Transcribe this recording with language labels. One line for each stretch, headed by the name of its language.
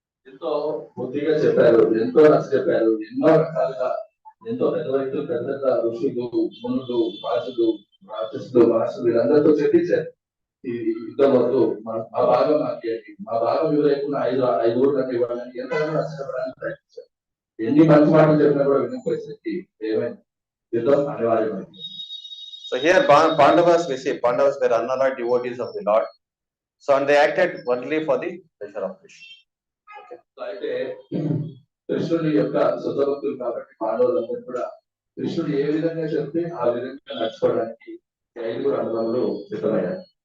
Telugu: ఎంతో బుద్ధిగా చెప్పారు, ఎంతో నచ్చ చెప్పారు, ఎన్నో రకాలుగా ఎంతో పెద్ద వ్యక్తులు, పెద్ద ఋషులు, మునులు, రాజులు, రాక్షసులు, మహర్షులు వీళ్ళందరితో చెప్పించారు, ఈ యుద్ధం వద్దు, మా భాగం మాకేంటి, మా భాగం ఇవ్వలేకుండా 5 ఊళ్ళని ఇవ్వాలని ఎంతగానో నష్టపడడానికి ప్రయత్నించారు. ఎన్ని మంచి మాటలు చెప్పినా కూడా వినకపోయేసరికి ఏమైంది, యుద్ధం అనివార్యమైంది.
English: So here Pandavas, we see Pandavas were unalloyed devotees of the Lord. So and they acted only for the pleasure of Krishna.
Telugu: అయితే కృష్ణుడి యొక్క శుద్ధ భక్తులు కాబట్టి పాండవులందరూ కూడా కృష్ణుడు ఏ విధంగా చెప్తే ఆ విధంగా నడుచుకోవడానికి 5 అన్నదమ్ములు సిద్ధమయ్యారు.